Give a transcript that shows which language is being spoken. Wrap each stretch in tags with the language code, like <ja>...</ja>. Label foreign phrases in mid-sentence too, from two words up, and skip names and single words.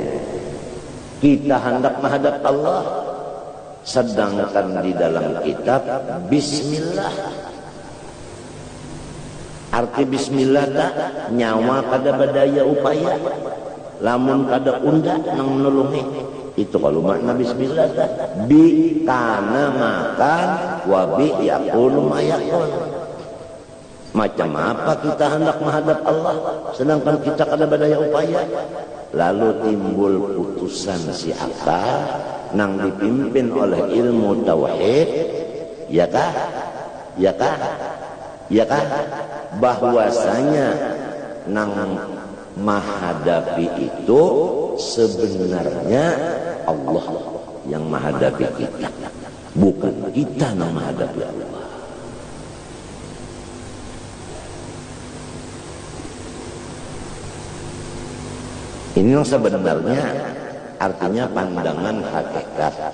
<bjn>Kita hendak menghadap Allah, sedangkan di dalam kitab Bismillah. Arti Bismillah tak nyawa kada badaya upaya, lamun kada unda nang menolongi. Itu kalau makna Bismillah tak</bjn> <ar>به كان ما كان وبه يكون ما يكون.</ar> <bjn>Macam apa kita hendak menghadap Allah sedangkan kita kada badaya upaya? Lalu timbul putusan si akal nang dipimpin oleh ilmu tauhid, ya kah? Ya kah? Ya kan? Bahwasanya nang menghadapi itu sebenarnya Allah yang menghadapi kita, bukan kita yang menghadapi Allah. Ini yang sebenarnya artinya pandangan hakikat.</bjn>